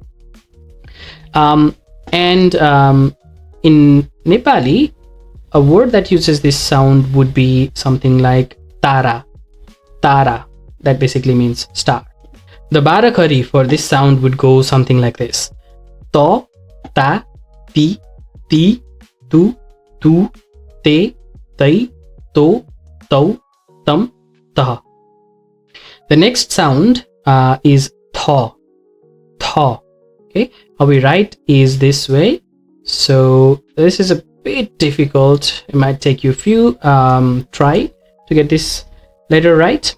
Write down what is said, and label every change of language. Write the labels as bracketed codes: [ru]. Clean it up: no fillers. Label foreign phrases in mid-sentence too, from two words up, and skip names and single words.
[en] In Nepali, a word that uses this sound would be something like tara. Tara. That basically means star. The Barakhari for this sound would go something like this. To, ta, ti, tu, te, tai, to, tum, tah. The next sound is tha. Tha. Okay, how we write is this way. So this is a bit difficult. It might take you a few try to get this letter right.